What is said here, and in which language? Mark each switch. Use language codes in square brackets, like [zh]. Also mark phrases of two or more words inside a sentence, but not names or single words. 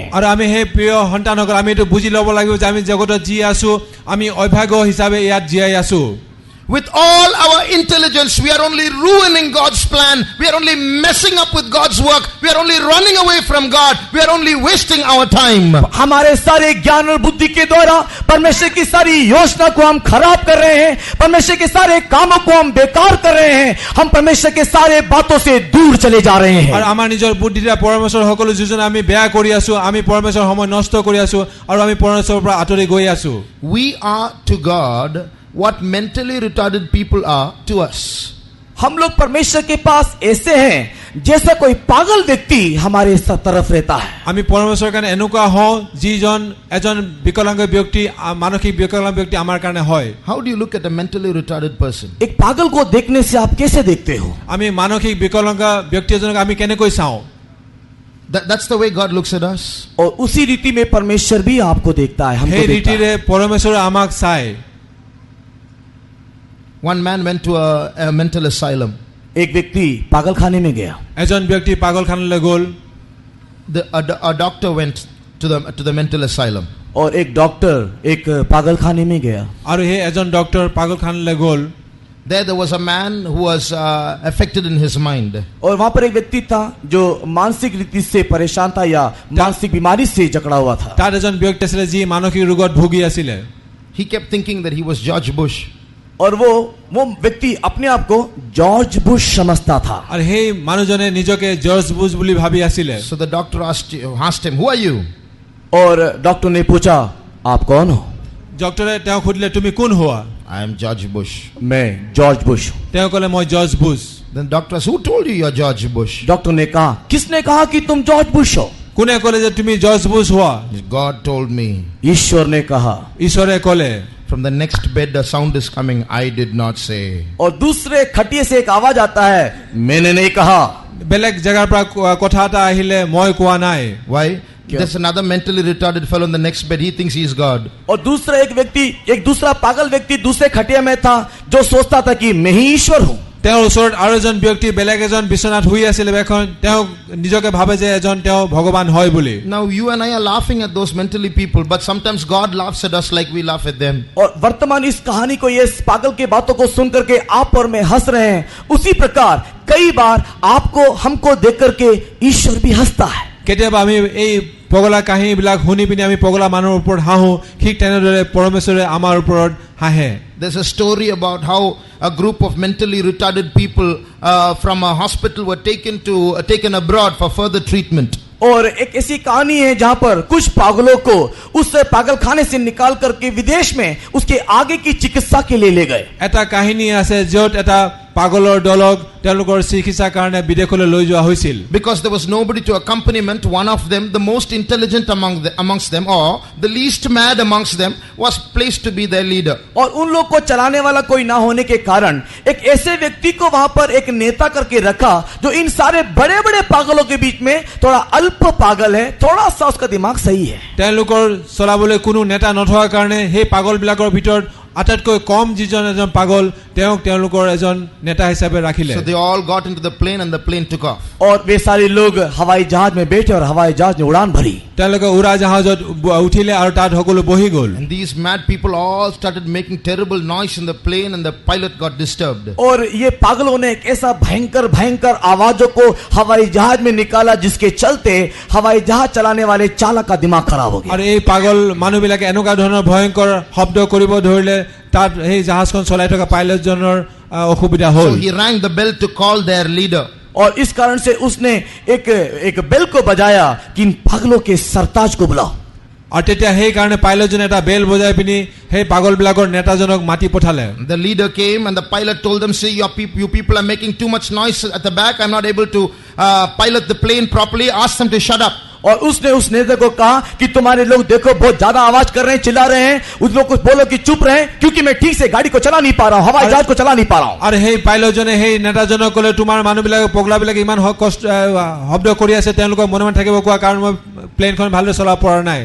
[as] আৰু আমি সেই প্ৰিয় সন্তানসকল আমি এইটো বুজি ল'ব লাগিব যে আমি জগতত যি আছো আমি অভাগ্য হিচাপে ইয়াত জীয়াই আছো। [en] With all our intelligence, we are only ruining God's plan. We are only messing up with God's work. We are only running away from God. We are only wasting our time. [hi] हमारे सारे ज्ञान और बुद्धि के द्वारा परमेश्वर की सारी योजना को हम खराब कर रहे हैं, परमेश्वर के सारे कामों को हम बेकार कर रहे हैं, हम परमेश्वर के सारे बातों से दूर चले जा रहे हैं। [as] আৰু আমাৰ নিজৰ বুদ্ধিৰে পৰমেশ্বৰৰ সকলো যোজনা আমি বেয়া কৰি আছো, আমি পৰমেশ্বৰৰ সময় নষ্ট কৰি আছো আৰু আমি পৰমেশ্বৰৰ পৰা আঁতৰি গৈ আছো। [en] We are to God what mentally retarded people are to us. [hi] हम लोग परमेश्वर के पास ऐसे हैं जैसा कोई पागल व्यक्ति हमारे तरफ रहता है। [as] আমি পৰমেশ্বৰৰ কাৰণে এনেকুৱা হওঁ যিজন এজন বিকলাংগ ব্যক্তি মানসিক বিকলাংগ ব্যক্তি আমাৰ কাৰণে হয়। [en] How do you look at a mentally retarded person? [hi] एक पागल को देखने से आप कैसे देखते हो? [as] আমি মানসিক বিকলাংগ ব্যক্তি এজনক আমি কেনেকৈ চাওঁ? [en] That's the way God looks at us. [hi] और उसी रीति में परमेश्वर भी आपको देखता है, हमको [as] সেই [hi] देखता [as] ৰীতিৰে [hi] है। [as] পৰমেশ্বৰ আমাক চায়। [en] One man went to a mental asylum. [hi] एक व्यक्ति पागल खाने में गया। [as] এজন ব্যক্তি পাগলখানালৈ গ'ল। [en] A doctor went to the mental asylum. [hi] और एक डॉक्टर एक पागल खाने में गया। [as] আৰু সেই এজন ডক্টৰ পাগলখানালৈ গ'ল। [en] There was a man who was affected in his mind. [hi] और वहां पर एक व्यक्ति था जो मानसिक रीति से परेशान था या मानसिक बीमारी से जकड़ा हुआ था। [as] তাত এজন ব্যক্তি আছিল যি মানসিক ৰোগত ভুগি আছিল। [en] He kept thinking that he was George Bush. [hi] और वो व्यक्ति अपने आप को जॉर्ज बुश समझता था। [as] আৰু সেই মানুহজনে নিজকে জৰ্জ বুশ বুলি ভাবি আছিল। [en] So the doctor asked him, who are you? [hi] और डॉक्टर ने पूछा, आप कौन हो? [as] ডক্টৰে তেওঁ সুধিলে তুমি কোন হোৱা? [en] I am George Bush. [hi] मैं जॉर्ज बुश हूँ। [as] তেওঁ ক'লে মই জৰ্জ বুশ। [en] Then doctor asked, who told you you are George Bush? [hi] डॉक्टर ने कहा, किसने कहा कि तुम जॉर्ज बुश हो? [as] কোনে ক'লে যে তুমি জৰ্জ বুশ হোৱা? [en] God told me. [hi] ईश्वर ने कहा। [as] ঈশ্বৰে ক'লে। [en] From the next bed a sound is coming, I did not say. [hi] और दूसरे खटिए से एक आवाज आता है, मैंने नहीं कहा। [as] বেলেগ জায়গাৰ পৰা কথা এটা আহিলে মই কোৱা নাই। [en] Why? There's another mentally retarded fellow in the next bed. He thinks he is God. [hi] और दूसरा एक दूसरा पागल व्यक्ति दूसरे खटिया में था जो सोचता था कि मैं ही ईश्वर हूँ। [as] তেওঁৰ ওচৰত আৰু এজন ব্যক্তি বেলেগ এজন বিছনাত শুই আছিল এখন তেওঁ নিজকে ভাবে যে এজন তেওঁ ভগৱান হয় বুলি। [en] Now you and I are laughing at those mentally people, but sometimes God laughs at us like we laugh at them. [hi] और वर्तमान इस कहानी को, ये पागल की बातों को सुन करके आप और मैं हंस रहे हैं, उसी प्रकार कई बार आपको हमको देख करके ईश्वर भी हंसता है। [as] কেতিয়াবা আমি এই পগলা কাহিনীবিলাক শুনি পিনি আমি পগলা মানুহৰ ওপৰত হাঁহো, ঠিক তেনেদৰে পৰমেশ্বৰে আমাৰ ওপৰত হাঁহে। [en] There's a story about how a group of mentally retarded people from a hospital were taken abroad for further treatment. [hi] और एक ऐसी कहानी है जहां पर कुछ पागलों को उस पागल खाने से निकाल करके विदेश में उसके आगे की चिकित्सा के लिए ले गए। [as] এটা কাহিনী আছে য'ত এটা পাগলৰ দলক তেওঁলোকৰ চিকিৎসাৰ কাৰণে বিদেশলৈ লৈ যোৱা হৈছিল। [en] Because there was nobody to accompaniment, one of them, the most intelligent amongst them, or the least mad amongst them, was placed to be their leader. [hi] और उन लोग को चलाने वाला कोई ना होने के कारण एक ऐसे व्यक्ति को वहां पर एक नेता करके रखा जो इन सारे बड़े बड़े पागलों के बीच में थोड़ा अल्प पागल है, थोड़ा सा उसका दिमाग सही है। [as] তেওঁলোকৰ চলাবলৈ কোনো নেতা নথকাৰ কাৰণে সেই পাগলবিলাকৰ ভিতৰত আটাইতকৈ কম যিজন এজন পাগল তেওঁলোকৰ এজন নেতা হিচাপে ৰাখিলে। [en] So they all got into the plane and the plane took off. [hi] और वे सारे लोग हवाई जहाज में बैठे और हवाई जहाज ने उड़ान भरी। [as] তেওঁলোকে উৰা জাহাজত উঠিলে আৰু তাত সকলো বহি গ'ল। [en] And these mad people all started making terrible noise in the plane and the pilot got disturbed. [hi] और ये पागलों ने एक ऐसा भयंकर आवाजों को हवाई जहाज में निकाला जिसके चलते हवाई जहाज चलाने वाले चालक का दिमाग खराब हो गया। [as] আৰু এই পাগল মানুহবিলাকে এনেকুৱা ধৰণৰ ভয়ংকৰ শব্দ কৰিব ধৰিলে তাত সেই জাহাজখন চলাই থকা পাইলটজনৰ অসুবিধা হ'ল। [en] So he rang the bell to call their leader. [hi] और इस कारण से उसने एक बेल को बजाया कि इन पागलों के सरताज को बुलाओ। [as] আৰু তেতিয়া সেই কাৰণে পাইলটজনে এটা বেল বজাই পিনি সেই পাগলবিলাকৰ নেতাজনক মাতি পঠালে। [en] The leader came and the pilot told them, see, you people are making too much noise at the back. I'm not able to pilot the plane properly. Ask them to shut up. [hi] और उसने उस नेता को कहा कि तुम्हारे लोग देखो बहुत ज्यादा आवाज कर रहे हैं, चिल्ला रहे हैं, उस लोग को बोलो कि चुप रहे क्योंकि मैं ठीक से गाड़ी को चला नहीं पा रहा हूं, हवाई जहाज को चला नहीं पा रहा हूं। [as] আৰু সেই পাইলটজনে সেই নেতাজনক ক'লে তোমাৰ মানুহবিলাকে পগলাবিলাকে ইমান কষ্ট শব্দ কৰি আছে তেওঁলোকক মনে মনে থাকিব কোৱা কাৰণ মই প্লেনখন ভালদৰে চলাব পৰা নাই।